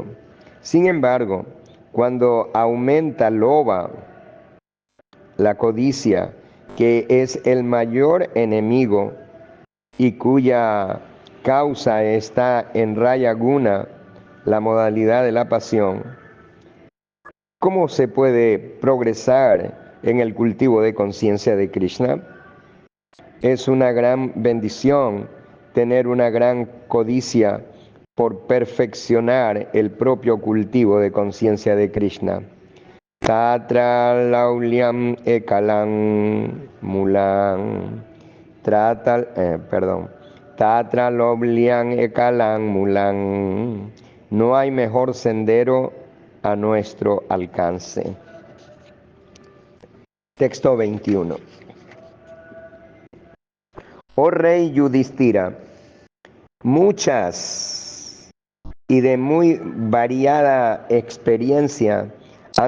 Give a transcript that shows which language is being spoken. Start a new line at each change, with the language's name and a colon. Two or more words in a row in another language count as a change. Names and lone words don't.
Spanish: Sin embargo, cuando aumenta loba, la codicia, que es el mayor enemigo y cuya causa está en
Sanskrit: रय गुण,
Spanish: la modalidad de la pasión, ¿cómo se puede progresar en el cultivo de conciencia de Krishna? Es una gran bendición tener una gran codicia por perfeccionar el propio cultivo de conciencia de Krishna.
Sanskrit: तत्र लौल्यम् एकलम् मूलम्. तत्र लौल्यम् एकलम् मूलम्.
Spanish: No hay mejor sendero a nuestro alcance. Texto 21. Oh rey Yudhishthira, muchas y de muy variada experiencia han